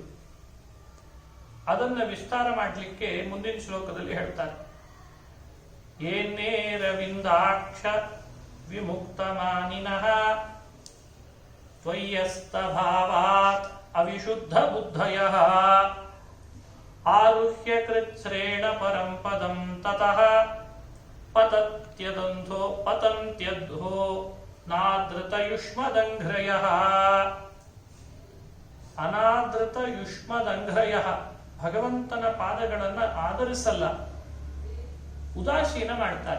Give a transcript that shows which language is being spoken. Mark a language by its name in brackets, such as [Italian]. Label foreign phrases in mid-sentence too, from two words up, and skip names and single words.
[Kannada] ಅದನ್ನ ವಿಸ್ತಾರ ಮಾಡಲಿಕ್ಕೆ ಮುಂದಿನ ಶ್ಲೋಕದಲ್ಲಿ ಹೇಳ್ತಾರೆ. [Sanskrit] ಏನೇರವಿಂದಾಕ್ಷ ವಿಮುಕ್ತ ಮಾನಿನಃ ತ್ವಯ್ಯಸ್ತ ಭಾವಾತ್ ಅವಿಶುದ್ಧ ಬುದ್ಧಯಃ ಆರುಹ್ಯ ಕೃಚ್ಛ್ರೇಣ ಪರಂ ಪದಂ ತತಃ ಪತಂತ್ಯದ್ಧೋ ನಾದೃತ ಯುಷ್ಮದಂಘ್ರಯಃ. ಅನಾದೃತ ಯುಷ್ಮದಂಘ್ರಯಃ, [Kannada] ಭಗವಂತನ ಪಾದಗಳನ್ನು ಆಧರಿಸಲ್ಲ, ಉದಾಸೀನ ಮಾಡ್ತಾರೆ.